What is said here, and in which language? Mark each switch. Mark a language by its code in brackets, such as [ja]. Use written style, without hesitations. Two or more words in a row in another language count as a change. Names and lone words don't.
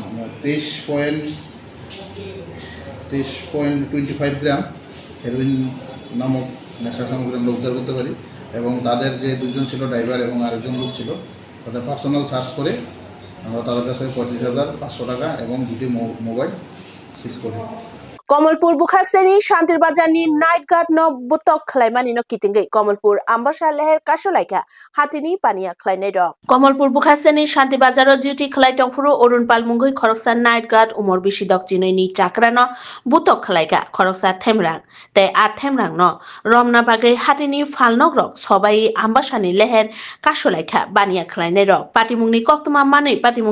[bn] 23.25 গ্রাম হেরোইন নামক নেশা সামগ্রী আমরা উদ্ধার করতে পারি এবং তাদের যে দুজন ছিল ড্রাইভার এবং আরেকজন লোক ছিল তাদের [en] personal search [bn] করে আমরা তাদের কাছে 35,500 টাকা এবং দুটি মোবাইল সিজ করি [trp] Komalpur Bukhaseni Shantir Bajani [en] Night Guard [trp] no Butok Klaimani no Kitingai Komalpur Ambasha Leher Kasholaika Hatini Pania Klainedo Komalpur Bukhaseni Shanti Bajaro duty Klaitongfuru Orun Palmungui Koroksa [en] Night Guard [trp] Umor Bishidok Jinoni Chakrano Butok Klaika Koroksa Temrang Te Atemrang no Romna Bagay Hatini Falnogrok Sobai Ambashani Leher Kasholaika Bania Klainedo Patimungni Koktuma Mani Patimung